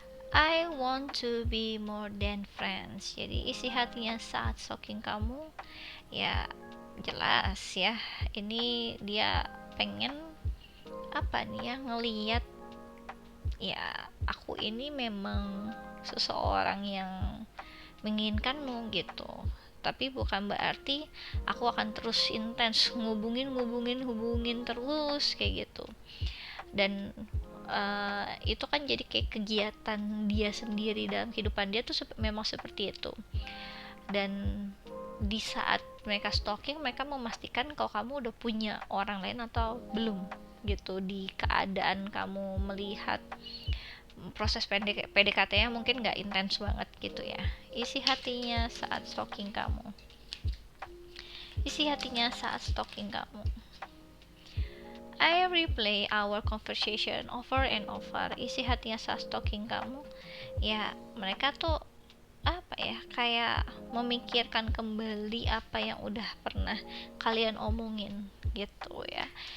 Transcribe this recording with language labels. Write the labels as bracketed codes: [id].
[en] I want to be more than friends. [id] Jadi isi hatinya saat stalking kamu ya jelas ya. Ini dia pengen apa nih ya, ngeliat ya aku ini memang seseorang yang menginginkanmu gitu, tapi bukan berarti aku akan terus intens hubungin terus kayak gitu. Dan itu kan jadi kayak kegiatan dia sendiri dalam kehidupan dia tuh memang seperti itu. Dan di saat mereka stalking, mereka memastikan kalau kamu udah punya orang lain atau belum gitu. Di keadaan kamu melihat proses PDKT-nya mungkin gak intens banget gitu ya. Isi hatinya saat stalking kamu. Isi hatinya saat stalking kamu. [en] I replay our conversation over and over. [id] Isi hatinya saat stalking kamu ya, mereka tuh apa ya, kayak memikirkan kembali apa yang udah pernah kalian omongin gitu ya.